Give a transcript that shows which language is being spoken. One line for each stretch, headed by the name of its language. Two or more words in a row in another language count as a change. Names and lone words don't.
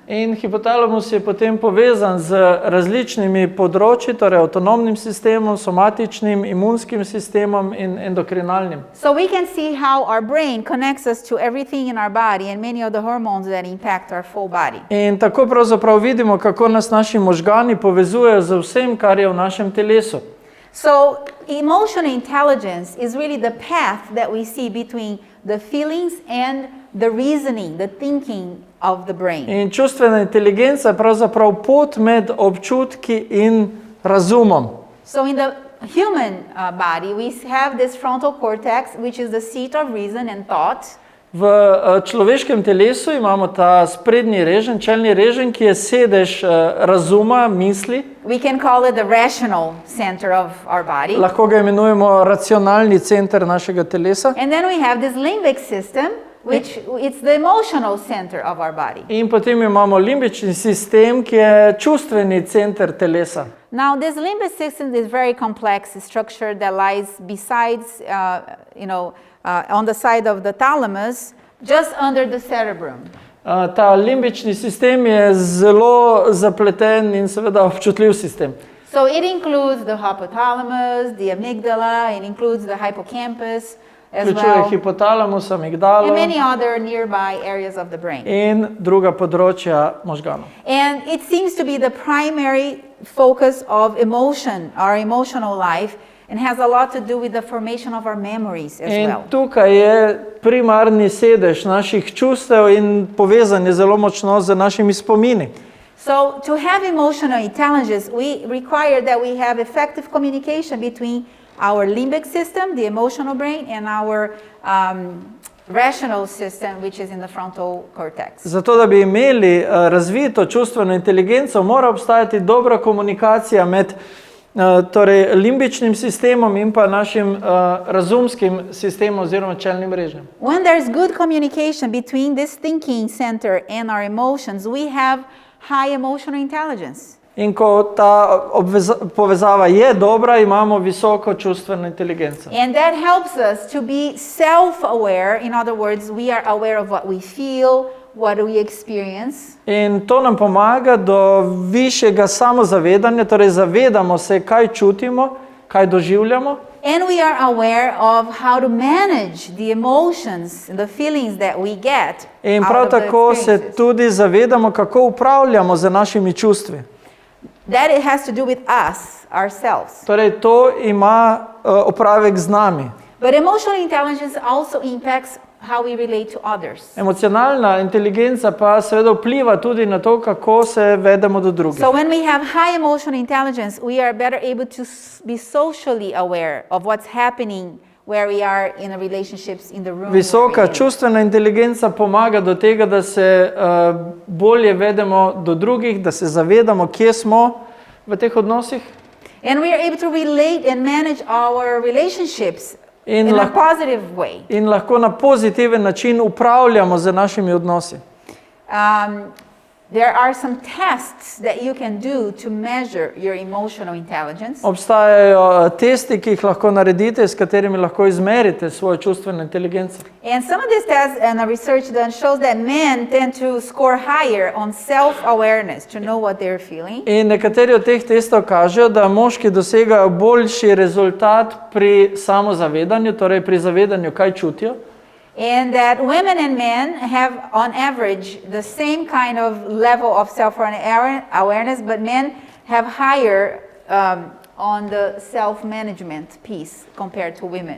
Slovenian: In hipotalamus je potem povezan z različnimi področji, torej avtonomnim sistemom, somatičnim, imunskim sistemom in endokrinalnim.
English: So we can see how our brain connects us to everything in our body and many of the hormones that impact our full body.
Slovenian: In tako pravzaprav vidimo, kako nas naši možgani povezujejo z vsem, kar je v našem telesu.
English: So emotional intelligence is really the path that we see between the feelings and the reasoning, the thinking of the brain.
Slovenian: In čustvena inteligenca je pravzaprav pot med občutki in razumom.
English: So in the human body, we have this frontal cortex, which is the seat of reason and thought.
Slovenian: V človeškem telesu imamo ta sprednji reženj, čelni reženj, ki je sedež razuma, misli.
English: We can call it the rational center of our body.
Slovenian: Lahko ga imenujemo racionalni center našega telesa.
English: And then we have this limbic system, which it's the emotional center of our body.
Slovenian: In potem imamo limbični sistem, ki je čustveni center telesa.
English: Now, this limbic system is very complex structure that lies besides, on the side of the thalamus, just under the cerebrum.
Slovenian: Ta limbični sistem je zelo zapleten in seveda občutljiv sistem.
English: So it includes the hypothalamus, the amygdala, it includes the hippocampus as
Slovenian: Vključuje
English: well,
Slovenian: hipotalamus,
English: and
Slovenian: amigdalo
English: many other nearby areas of the brain.
Slovenian: in druga področja možganov.
English: And it seems to be the primary focus of emotion, our emotional life, and has a lot to do with the formation of our memories as
Slovenian: In
English: well.
Slovenian: tukaj je primarni sedež naših čustev in povezan je zelo močno z našimi spomini.
English: So to have emotional intelligence, we require that we have effective communication between our limbic system, the emotional brain, and our rational system, which is in the frontal cortex.
Slovenian: Zato, da bi imeli razvito čustveno inteligenco, mora obstajati dobra komunikacija med torej limbičnim sistemom in pa našim razumskim sistemom oziroma čelnim režnjem.
English: When there's good communication between this thinking center and our emotions, we have high emotional intelligence.
Slovenian: In ko ta povezava je dobra, imamo visoko čustveno inteligenco.
English: And that helps us to be self-aware. In other words, we are aware of what we feel, what we experience.
Slovenian: In to nam pomaga do višjega samozavedanja, torej zavedamo se, kaj čutimo, kaj doživljamo.
English: And we are aware of how to manage the emotions and the feelings that we get
Slovenian: In
English: out
Slovenian: prav
English: of the
Slovenian: tako se
English: experiences.
Slovenian: tudi zavedamo, kako upravljamo z našimi čustvi.
English: That it has to do with us, ourselves.
Slovenian: Torej, to ima opravek z nami.
English: But emotional intelligence also impacts how we relate to others.
Slovenian: Emocionalna inteligenca pa seveda vpliva tudi na to, kako se vedemo do drugih.
English: So when we have high emotional intelligence, we are better able to be socially aware of what's happening where we are in the relationships in the room.
Slovenian: Visoka čustvena inteligenca pomaga do tega, da se bolje vedemo do drugih, da se zavedamo, kje smo v teh odnosih.
English: And we are able to relate and manage our relationships in a positive way.
Slovenian: In lahko na pozitiven način upravljamo z našimi odnosi.
English: There are some tests that you can do to measure your emotional intelligence.
Slovenian: Obstajajo testi, ki jih lahko naredite, s katerimi lahko izmerite svojo čustveno inteligenco.
English: And some of these tests and research done shows that men tend to score higher on self-awareness, to know what they're feeling.
Slovenian: In nekateri od teh testov kažejo, da moški dosegajo boljši rezultat pri samozavedanju, torej pri zavedanju, kaj čutijo.
English: And that women and men have, on average, the same kind of level of self-awareness, but men have higher on the self-management piece compared to women.